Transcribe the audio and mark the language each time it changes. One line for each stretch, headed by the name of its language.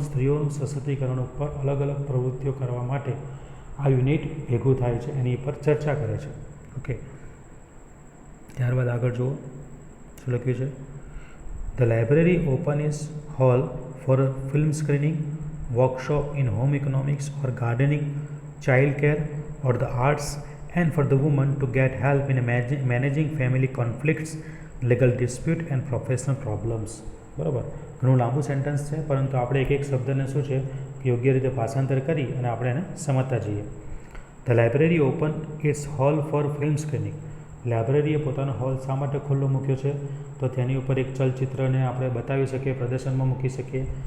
Gujarati: સ્ત્રીઓનું સશક્તિકરણ ઉપર અલગ અલગ પ્રવૃત્તિઓ કરવા માટે આ યુનિટ ભેગું થાય છે, એની ઉપર ચર્ચા કરે છે. ઓકે. ત્યારબાદ આગળ જુઓ શું લખ્યું છે.
English: The library open is hall for film screening, workshop in home economics or gardening, childcare, or the arts, and for the woman to get help in managing family conflicts, legal dispute and professional problems.
Gujarati: બરાબર, ઘણું લાંબુ sentence છે, પરંતુ આપણે એક એક શબ્દને શું છે કે યોગ્ય રીતે ભાષાંતર કરી અને આપણે એને સમજતા જઈએ.
English: The library open it's hall for film screening.
Gujarati: લાઇબ્રેરીએ પોતાનો હોલ શા માટે ખુલ્લો મૂક્યો છે? તો તેની ઉપર એક ચલચિત્રને આપણે બતાવી શકીએ, પ્રદર્શનમાં મૂકી શકીએ.